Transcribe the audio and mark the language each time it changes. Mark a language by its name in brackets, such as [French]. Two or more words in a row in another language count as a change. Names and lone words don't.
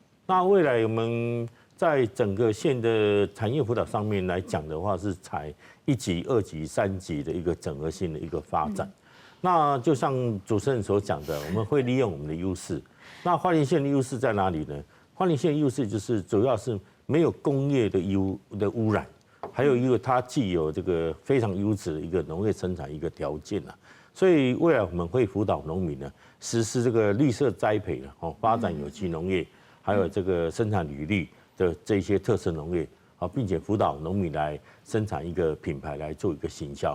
[Chinese] 那未來我們在整個縣的產業輔導上面來講的話，是採1級、2級、3級的一個整合性的一個發展。那就像主持人所講的，我們會利用我們的優勢。那花蓮縣的優勢在哪裡呢？花蓮縣的優勢就是主要是沒有工業的污染， 还有一个它既有这个非常优质的一个农业生产一个条件啊，所以未来我们会辅导农民呢实施这个绿色栽培的发展有机农业，还有这个生产履历的这些特色农业并且辅导农民来生产一个品牌来做一个行销。